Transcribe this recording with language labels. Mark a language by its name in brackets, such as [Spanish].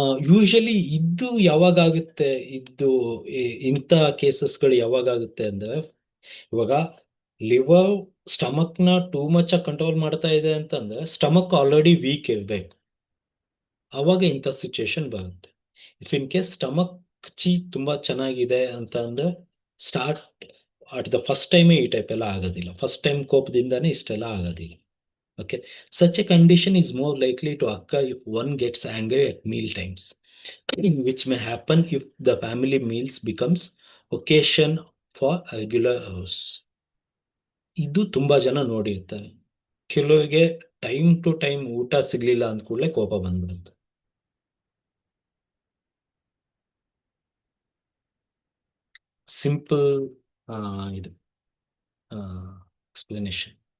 [Kannada] Usually ಇದು ಯಾವಾಗುತ್ತೆ, ಇಂಥ ಕೇಸಸ್ಗಳು ಯಾವಾಗುತ್ತೆ ಅಂದ್ರೆ, ಇವಾಗ ಲಿವರ್ ಸ್ಟಮಕ್ನ [English] too much [Kannada] ಆಗಿ ಕಂಟ್ರೋಲ್ ಮಾಡ್ತಾ ಇದೆ ಅಂತಂದ್ರೆ ಸ್ಟಮಕ್ ಆಲ್ರೆಡಿ ವೀಕ್ ಇರಬೇಕು. ಅವಾಗ ಇಂಥ ಸಿಚುಯೇಷನ್ ಬರುತ್ತೆ. [English] if in case [Kannada] ಸ್ಟಮಕ್ ಚಿ ತುಂಬಾ ಚೆನ್ನಾಗಿದೆ ಅಂತ ಅಂದ್ರೆ [English] start at the first [Kannada] ಟೈಮೇ ಈ ಟೈಪ್ ಎಲ್ಲ ಆಗೋದಿಲ್ಲ. ಫಸ್ಟ್ ಟೈಮ್ ಕೋಪದಿಂದಾನೇ ಇಷ್ಟೆಲ್ಲ ಆಗೋದಿಲ್ಲ. [English] Okay, such a condition is more likely to occur if one gets angry at meal times, which may happen if the family meals becomes occasion for regular hours. [Kannada] ಇದು ತುಂಬಾ ಜನ ನೋಡಿರ್ತಾರೆ. ಕೆಲವರಿಗೆ [English] time to time [Kannada] ಊಟ ಸಿಗ್ಲಿಲ್ಲ ಅಂದ ಕೂಡಲೇ ಕೋಪ ಬಂದ್ಬಿಡುತ್ತೆ. ಸಿಂಪಲ್ ಇದು ಎಕ್ಸ್ಪ್ಲನೇಷನ್.